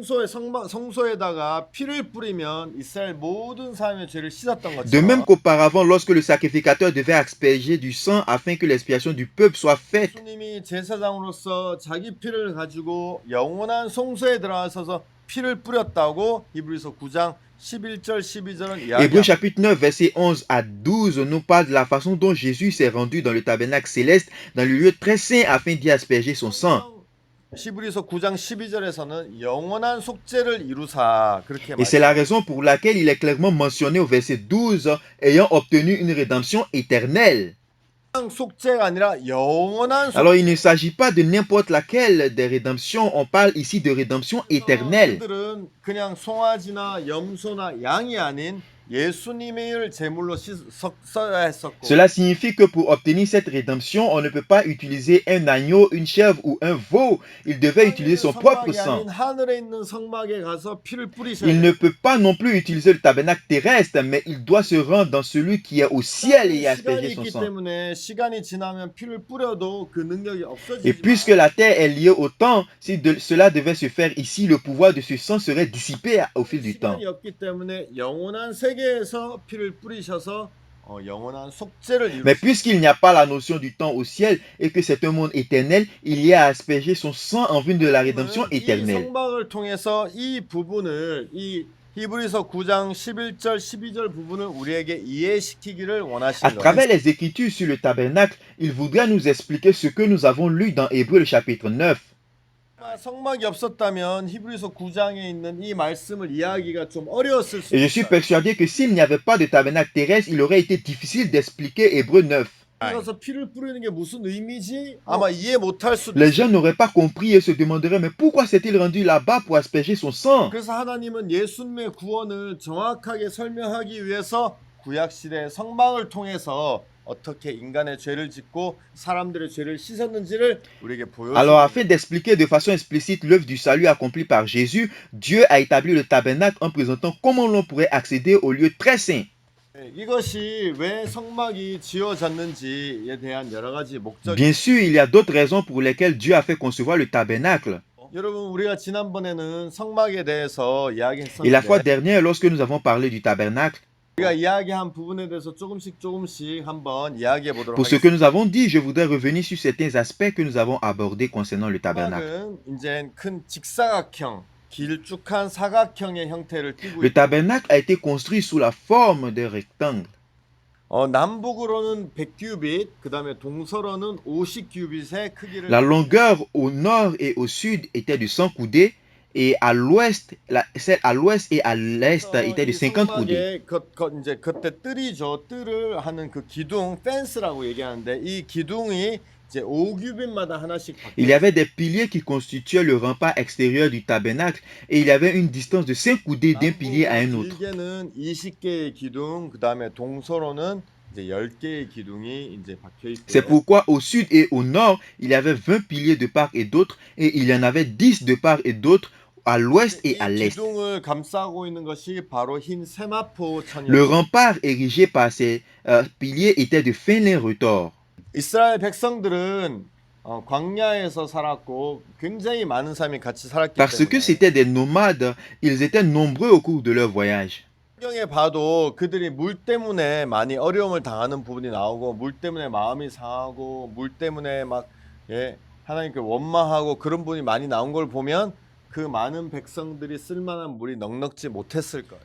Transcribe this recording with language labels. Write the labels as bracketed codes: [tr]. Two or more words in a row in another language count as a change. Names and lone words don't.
[ko] 성소에다가 피를 뿌리면 이스라엘 모든 사람의 죄를 씻었던 [fr] De même [ko] 것처럼 [fr] qu'auparavant, lorsque le sacrificateur devait asperger du sang afin que l'expiation du peuple soit faite, [ko] 예수님이 제사장으로서 자기 피를 가지고 영원한 성소에 들어가셔서 피를 뿌렸다고 히브리서 9장 11절 12절은 [fr] Hébreux [ko] 이야기합니다. [fr] chapitre 9, verset 11 à 12 nous parle de la façon dont Jésus s'est rendu dans le tabernacle céleste, dans le lieu très saint, afin d'y asperger son sang. [ko] 히브리서 9장 12절에서는 영원한 속죄를 이루사 그렇게 [fr] Et c'est la [ko] 말해요. [fr] raison pour laquelle il est clairement mentionné au verset 12, ayant obtenu une rédemption éternelle. [ko] 속죄가 아니라 영원한 속죄. [fr] Alors il ne s'agit pas de n'importe laquelle des rédemptions, on parle ici de rédemption éternelle. [ko] 그들은 그냥 송아지나 염소나 양이 아닌 예수님을 제물로 써야 했었고 [fr] Cela signifie que pour obtenir cette rédemption, on ne peut pas utiliser un agneau, une chèvre ou un veau. Il devait utiliser son propre [ko] 성막이 [fr] sang. [ko] 아닌 하늘에 있는 성막에 가서 피를 뿌리셔야 [fr] Il [ko] 돼요. [fr] ne peut pas non plus utiliser le tabernacle terrestre, mais il doit se rendre dans celui qui est au ciel et y [ko] 시간이 [fr] asperger son [ko] 있기 [fr] sang. [ko] 때문에 시간이 지나면 피를 뿌려도 그 능력이 [fr] Et puisque [ko] 없어지지만 [fr] la terre est liée au temps, si cela devait se faire ici, le pouvoir de ce sang serait dissipé au fil du temps. [ko] 시간이 없기 때문에 영원한 세계에서 피를 뿌리셔서 영원한 속죄를 [fr] Mais [ko] 이루시고 [fr] puisqu'il n'y a pas la notion du temps au ciel et que c'est un monde éternel, il y a aspergé son sang en vue de la rédemption [ko] 이 [fr] éternelle. [ko] 성막을 통해서 이 부분을 이 히브리서 9장 11절 12절 부분을 우리에게 이해시키기를 [fr] À [ko] 원하시는 [fr] travers [ko] 거예요. [fr] les Écritures sur le tabernacle, il voudrait nous expliquer ce que nous avons lu dans Hébreux le chapitre 9. [ko] 성막이 없었다면 히브리서 9장에 있는 이 말씀을 이해하기가 좀 어려웠을 수 [fr] Et je suis [ko] 있어요. [fr] persuadé que s'il n'y avait pas de tabernacle terrestre, il aurait été difficile d'expliquer Hébreux 9. [ko] 그래서 피를 뿌리는 게 무슨 의미지? 아마 이해 못할 수도 [fr] Les [ko] 있어요. [fr] gens n'auraient pas compris et se demanderaient, mais pourquoi s'est-il rendu là-bas pour asperger son sang? [ko] 그래서 하나님은 예수님의 구원을 정확하게 설명하기 위해서 구약시대 성막을 통해서 어떻게 인간의 죄를 짓고 사람들의 죄를 씻었는지를 우리에게 [fr] Alors, [ko] 보여줍니다. [fr] afin d'expliquer de façon explicite l'œuvre du salut accomplie par Jésus, Dieu a établi le tabernacle en présentant comment l'on pourrait accéder au lieu très saint. [ko] 이것이 왜 성막이 지어졌는지에 대한 여러 가지 목적이 [fr] Bien sûr, il y a d'autres raisons pour lesquelles Dieu a fait concevoir le tabernacle. [ko] 여러분 우리가 지난번에는 성막에 대해서 [fr] Et la fois [ko] 이야기했었는데 [fr] dernière, lorsque nous avons parlé du tabernacle, [ko] 우리가 이야기한 부분에 대해서 조금씩 한번 이야기해 보도록 [fr] pour ce que [ko] 하겠습니다. [fr] nous avons dit, je voudrais revenir sur certains aspects que nous avons abordés concernant le tabernacle. [ko] 성막은 이제 큰 직사각형, 길쭉한 사각형의 형태를 띠고 [fr] Le [ko] 있고 [fr] tabernacle a été construit sous la forme d'un rectangle. [ko] 남북으로는 100규빗, 그다음에 동서로는 50규빗의 크기를 [fr] La longueur au nord et au sud était de 100 coudées et à l'ouest, celle à l'ouest et à l'est était de [ko] 이 [fr] 50 coudées. [ko] 성막에 이제 그때 뜰이죠. 뜰을 하는 그 기둥 펜스라고 얘기하는데 이 기둥이 이제 5규빗마다 하나씩 [fr] Il [ko] 박혀 [fr] y avait des piliers qui constituaient le rempart extérieur du tabernacle et il y avait une distance de 5 coudées d'un pilier à un [ko] 남북으로 [fr] autre. [ko] 길게는 20개의 기둥, 그다음에 동서로는 이제 10개의 기둥이 이제 박혀 [fr] C'est [ko] 있고요. [fr] pourquoi au sud et au nord, il y avait 20 piliers de part et d'autre et il y en avait 10 de part et d'autre à l'ouest et à [ko] 이 [fr] l'est. [ko] 기둥을 감싸고 있는 것이 바로 흰 세마포 [fr] Le [ko] 천이었죠. [fr] rempart érigé par ces piliers était de fin lin retors. [ko] 이스라엘 백성들은 광야에서 살았고 굉장히 많은 사람이 같이 살았기 [fr] Parce que [ko] 때문에 [fr] c'étaient des nomades, ils étaient nombreux au cours de leur voyage. [ko] 성경에 봐도 그들이 물 때문에 많이 어려움을 당하는 부분이 나오고 물 때문에 마음이 상하고 물 때문에 막 하나님께 원망하고 그런 부분이 많이 나온 걸 보면 그 많은 백성들이 쓸만한 물이 넉넉지 못했을 거예요.